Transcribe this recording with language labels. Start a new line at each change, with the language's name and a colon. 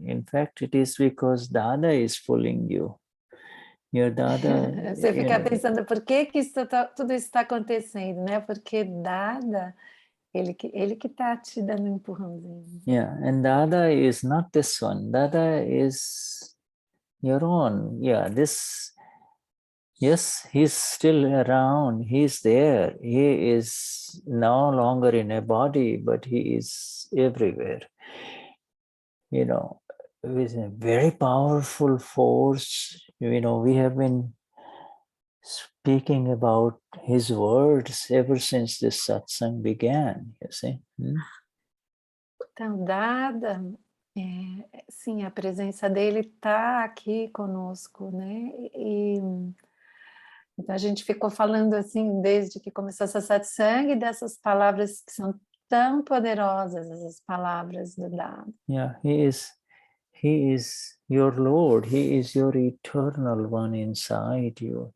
English: In fact, it is because Dada is pulling you. Your Dada...
Portuguese: Você fica pensando, por que tudo isso está acontecendo, né? Porque Dada, ele que está te dando um empurrãozinho.
English: Yeah, and Dada is not this one. Dada is your own. Yeah, yes, he's still around. He's there. He is no longer in a body, but he is everywhere. With a very powerful force. We have been speaking about his words ever since this satsang began, you see.
Portuguese: Então, Dada, sim, a presença dele está aqui conosco, né? Então a gente ficou falando assim, desde que começou essa satsang, dessas palavras que são tão poderosas, essas palavras do Dada.
English: Yeah, he is your Lord. He is your eternal one inside you.